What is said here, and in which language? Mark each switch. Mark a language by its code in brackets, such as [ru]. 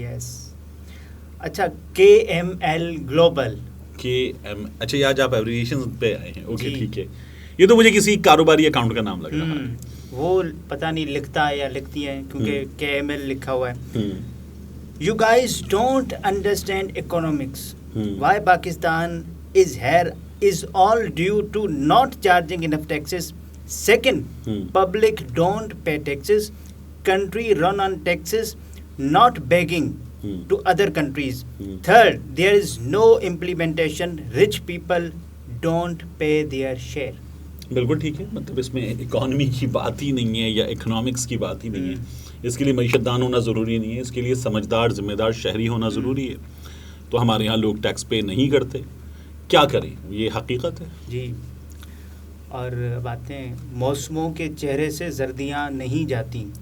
[ur] یس۔ اچھا، کے M L global, اچھا یہ آج آپ ایبریویشن پہ آئے ہیں، اوکے ٹھیک ہے۔ یہ تو مجھے کسی کاروباری اکاؤنٹ کا نام لگ رہا ہے، وہ پتہ نہیں لکھتا ہے یا لکھتی ہے، کیونکہ کے ایم ایل لکھا ہوا ہے۔ [en] You guys don't understand economics. Why Pakistan is here is all due to not charging enough taxes. Second, public don't pay taxes. Country run on taxes, not begging to other countries. Third, there is no implementation. Rich people don't pay their share. [ur] بالکل ٹھیک ہے، مطلب اس میں economy کی بات ہی نہیں ہے یا اکنامکس کی بات ہی نہیں ہے۔ اس کے لیے معیشت دان ہونا ضروری نہیں ہے، اس کے لیے سمجھدار ذمہ دار شہری ہونا ضروری ہے۔ تو ہمارے یہاں لوگ ٹیکس پے نہیں کرتے، کیا کریں، یہ حقیقت ہے جی۔ اور باتیں موسموں کے چہرے سے زردیاں نہیں جاتی،